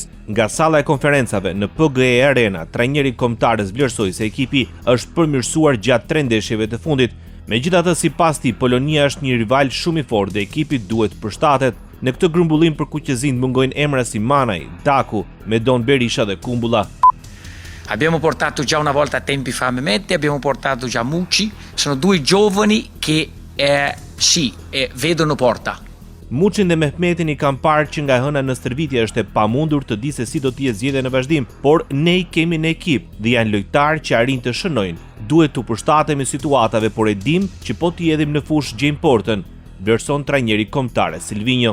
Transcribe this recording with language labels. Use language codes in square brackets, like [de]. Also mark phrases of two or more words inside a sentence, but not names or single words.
[sq] Nga salla e konferencave në PGE Arena, trajneri kombëtares vlerësoi se ekipi është përmirësuar gjatë 3 ndeshjeve të fundit. Megjithatë, sipas tij, Polonia është një rival shumë i fortë dhe ekipi duhet të përshtatet. Në këtë grumbullim për kuqezin mungojnë emra si Manaj, Daku, Medon Berisha dhe Kumbulla. [it] Abbiamo portato già una volta tempi fa Mehmeti, abbiamo portato già Mucci, sono due giovani che vedono porta. [sq] Muçin dhe Mehmetin i kam parë që nga hëna në stërvitje është e pamundur të di se si do të jetë zgjedhja në vazhdim, por ne i kemi në ekip dhe janë lojtarë që arrin të shënojnë. Duhet të përshtatemi situatave, por e dim që po të jedhim në fushë gjejmë portën, vlerëson trajneri kombëtares Silvinho.